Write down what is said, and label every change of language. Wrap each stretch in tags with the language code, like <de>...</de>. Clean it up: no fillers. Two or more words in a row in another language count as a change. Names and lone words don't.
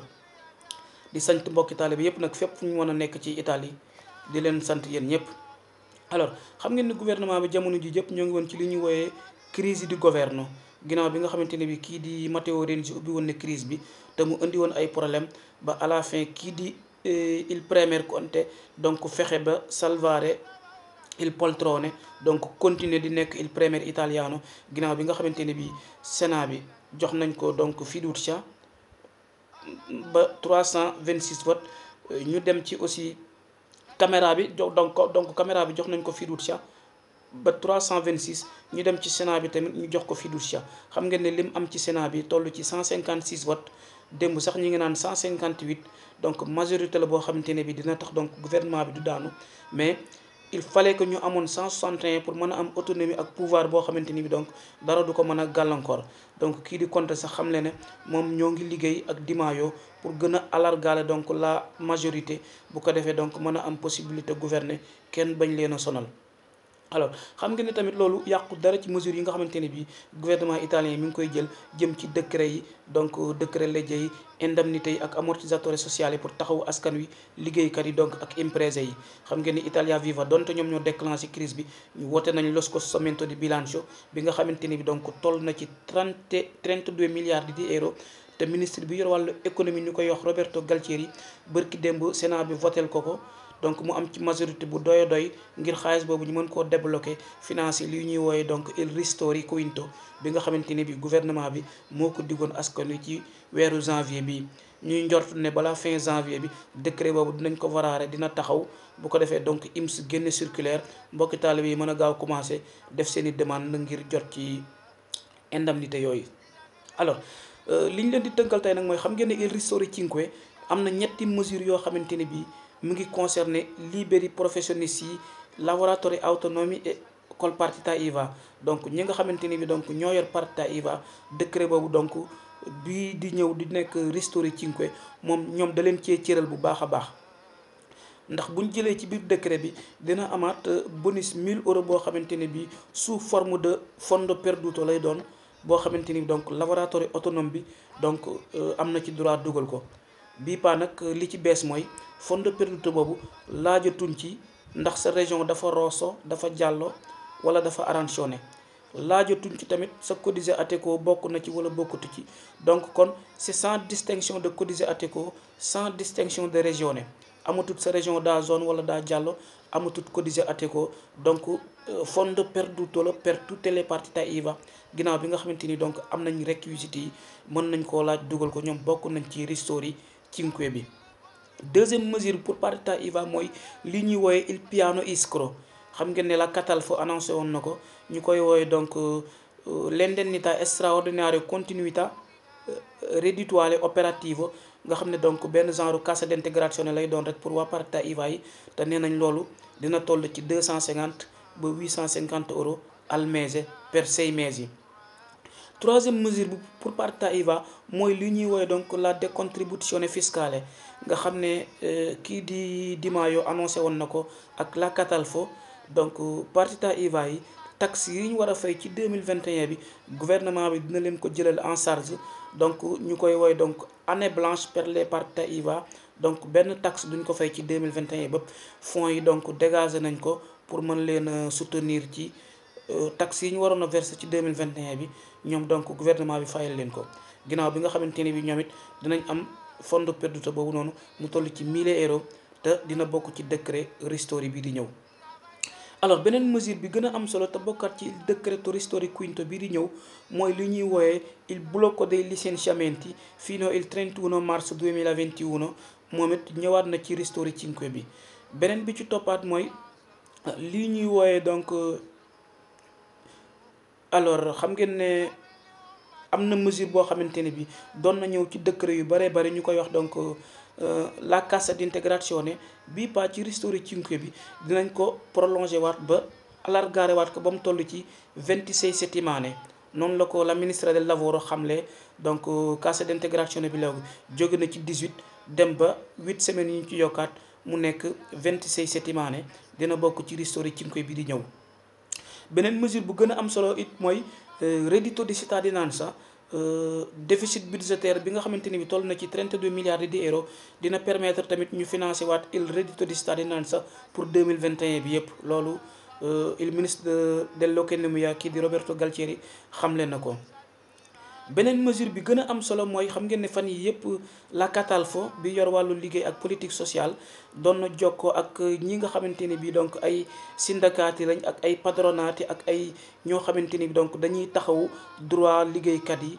<wo>di sant mbokki taalibe yëpp nag fépp fu ñu mën a nekk ci Italie, di leen sant yéen ñëpp. alors xam ngeen ni gouvernement bi jamono ji jëpp ñoo ngi woon ci li ñuy wooyee</wo> <it>crise di governo,</it> <wo>ginnaaw bi nga xamante ne bi kii di Matteo Renzi ubbi woon ne crise bi te mu indi woon ay problème ba</wo> <fr>à la fin</fr> <wo>kii di</wo> <it>il premier</it> <wo>Conte donc fexe ba</wo> <it>salvare il poltrone,</it> <wo>donc continuer di nekk</wo> <it>il premier italiano,</it> <wo>ginnaaw bi nga xamante ne bi Sénat bi jox nañ ko donc fiducia ba 326 votes. ñu dem ci aussi caméra bi donc caméra bi jox nañ ko fiducia ba 326. ñu dem ci Sénat bi tamit ñu jox ko fiducia. xam ngeen ne lim am ci Sénat bi toll ci 156 votes, démb sax ñi ngi naan 158. donc majorité la boo xamante ne bi dina tax donc gouvernement bi du daanu,</wo> <fr>mais il fallait que</fr> <wo>ñu amoon 161 pour mën a am autonomie ak pouvoir boo xamante ni bi donc dara du ko mën a gàllankoor. donc kii di Conte sax xam le ne moom ñoo ngi liggéey ak Di Maio pour gën a alargaale donc</wo> <fr>la majorité,</fr> <wo>bu ko defee donc mën a am</wo> <fr>possibilité gouverner,</fr> <wo>kenn bañ leen a sonal. alors xam nga ne tamit loolu yàqu dara ci mesures yi nga xamante ne bii gouvernement italien mi ngi koy jël jëm ci décret yi, donc décret legge yi, indemnité yi ak</wo> <it>amortizzatori sociali</it> <wo>yi pour taxawu askan wi, liggéeykat yi donc ak imprese yi. xam ngeen ni Italia Viva donte ñoom ñoo déclenché crise bi, ñu woote nañu</wo> <it>lo scostamento di bilancio</it> <wo>bi nga xamante ne bi donc toll na ci 32 milliards di euro. te ministre bi yor wàllu économie ñu koy wax Roberto Galtieri bërki démb Sénat bi votel ko donc mu am ci majorité bu doy ngir xaalis boobu ñu mën koo débloquer financer li ñuy wooye donc</wo> <it>il ristori quinto</it> <wo>bi nga xamante ne bi gouvernement bi moo ko diggoon askan wi ci weeru janvier bi. ñuy njort ne balaa</wo> <fr>fin janvier</fr> <wo>bi décret boobu dinañ ko varaare, dina taxaw, bu ko defee donc IMS génne circulaire, mbokki taalibe yi mën a gaaw commencé def seen i demande ngir jot ci indemnité yooyu. alors li ñu leen di tënkal tey nag mooy xam ngeen ne</wo> <it>il ristori cinque</it> <wo>am na ñetti mesures yoo xamante ne bi mu ngi concerné</wo> <it>liberi professionisti</it> <wo>yi,</wo> <it>lavoratori autonomi et col partita IVA.</it> <wo>donc ñi nga xamante ni bi donc ñoo yor partita IVA, décret boobu donc bii di ñëw di nekk</wo> <it>ristori cinque</it> <wo>moom ñoom da leen cee cëral bu baax a baax. ndax buñ jëlee ci biir décret bi dina amaat bonus 1000 euros boo xamante ne bi</wo> <fr>sous forme de</fr> <it>fondo perduto</it> <wo>lay doon, boo xamante ni donc</wo> <it>lavoratori autonome</it> <wo>bi donc am na ci droit dugal ko. bii paa nag li ci bees mooy</wo> <it>fondo perduto</it> <wo>boobu laajatuñ ci ndax sa région dafa Rosso, dafa Giallo wala dafa arancione. laajatuñ ci tamit sa codice Ateco bokk na ci wala bokkatu ci.</wo> <fr>donc kon c'est sans distinction de codice Ateco, sans distinction de regione.</fr> <wo>amatut sa région daa zone wala daa Giallo, amatut codice Ateco, donc</wo> <it>fondo perduto</it> <wo>la</wo> <it>per tutte le partite IVA.</it> <wo>ginnaaw bi nga xamante ni donc am nañ réquisites yi, mën nañ koo laaj dugal ko, ñoom bokk nañ ci</wo> <it>ristori cinque</it> <wo>bi.</wo> <fr>deuxième mesure pour</fr> <it>partita IVA</it> <wo>mooy li ñuy wooye</wo> <it>il piano iskro.</it> <wo>xam ngeen ne la Catalfo annoncé woon na ko ñu koy wooye donc</wo> <it>l'indennità straordinaria continuità reddituale operative,</it> <wo>nga xam ne donc benn genre</wo> <it>cassa integrazione</it> <wo>lay doon rek pour waa</wo> <it>partita IVA</it> <wo>yi te nee nañ loolu dina toll ci 250 ba 850 euros</wo> <it>al mese per 6 mesi.</it> <fr>Troisième mesure pour</fr> <it>partita IVA</it> <wo>mooy li ñuy woowe donc</wo> <it>la décontribuzione fiscale,</it> <wo>nga xam ne kii Di Maio annoncé woon na ko ak la Catalfo. donc</wo> <it>partita IVA</it> <wo>yi taxe yi ñu war a fay ci 2021 bi gouvernement bi dina leen ko jëlal</wo> <fr>en charge,</fr> <wo>donc ñu koy woowe donc</wo> <fr>année blanche</fr> <wo>per les</wo> <it>partita IVA.</it> <wo>donc benn taxe duñ ko fay ci 2021 ba fonds yi donc dégagé nañ ko pour mën leen soutenir ci taxe yi ñu waroon a verser ci 2021 bi ñoom donc gouvernement bi fayal leen ko, ginnaaw bi nga xamante ne bi ñoom it dinañ am fondo perduto boobu noonu mu toll ci 1000 euros te dina bokk ci décret ristori bi di ñëw. alors beneen mesure bi gën a am solo te bokkaat ci</wo> <it>decreto ristori quinto</it> <wo>bi di ñëw mooy li ñuy wooyee</wo> <it>il blocco dei licenziamenti fino il 31 mars 2021.</it> <wo>moom it ñëwaat na ci</wo> <it>ristori cinque</it> <wo>bi. beneen bi ci toppaat mooy li ñuy wooyee donc alors xam ngeen ne am na mesure boo xamante ne bi doon na ñëw ci décret yu bare bari ñu koy wax donc</wo> <it>la cassa integrazione</it> <wo>bii pas ci</wo> <it>ristori cinque</it> <wo>bi dinañ ko prolonger waat ba allargare waat ko ba mu toll ci 26 settimane. noonu la ko</wo> <it>la ministra del lavoro</it> <wo>xamle. donc</wo> <it>cassa integrazione</it> <wo>bi léegi jóge na ci 18 dem ba 8 semaines yi ñu ci yokkaat mu nekk 26 settimane, dina bokk ci</wo> <it>ristori cinque</it> <wo>bi di ñëw. beneen mesure bu gën a am solo it mooy</wo> <it>reddito di cittadinanza.</it> <fr>déficit budgétaire</fr> <wo>bi nga xamante ni bi toll na ci 32 milliards di euro dina permettre tamit ñu financer waat</wo> <it>il reddito di cittadinanza</it> <wo>pour 2021 bi yëpp. loolu</wo> <it>il ministre dell'economia</it> <wo>kii di Roberto Galtieri xamle na ko. beneen mesure bi gën a am solo mooy xam ngeen ne fan yi yëpp la Catalfo bi yor wàllu liggéey ak</wo> <fr>politique sociale</fr> <wo>doon na jokkoo ak ñi nga xamante ni bi donc ay syndicats lañ ak ay patronati ak ay ñoo xamante ni bi donc dañuy taxawu droit liggéeykat yi.</wo>